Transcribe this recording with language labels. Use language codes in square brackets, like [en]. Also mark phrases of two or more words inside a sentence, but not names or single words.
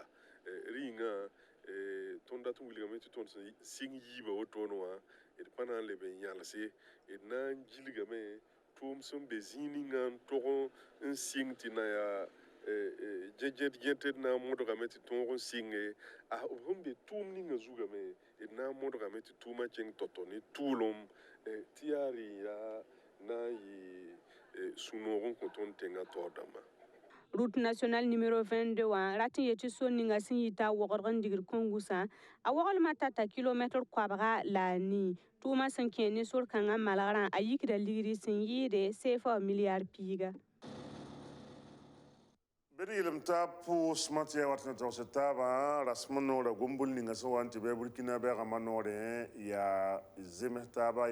[mos] rĩngã tõnd dat n wilgame tɩ tõnd sẽn sɩng yiiba wotone wã d pa na n leb n yãlse d na n gilgame tʋʋm sẽn be zĩig ningã n tog n sɩng tɩ na yaa gẽt d na n modgame tɩ tõog n sɩnge b sẽn be tʋʋm ninga zugame d na n modgame tɩ tʋʋmã kẽng tɔ-tɔ ne tʋʋlem tɩ yaa rɩ yaa na n yɩ sũ-noog n kõ tõnd tẽngã taoor dãmba [fr] route nationale numéro 22 [mos] wã rat n yetɩ sor ninga sẽn yɩ t'a wogdg n digr kõngusã a waglmã tata kilometr koabga la a nii tʋʋmã sẽn kẽ ne sor-kãngã malgrã a yikda ligri sẽn yɩɩde CFA milyaar piiga bed yɩlem t'a pʋʋs mã tɩ yaa wat n togs taabã rasm noora gombol ninga sẽn wa n tɩ bɩ burkina bɛɛgãmbã noorẽ yaa zems taaba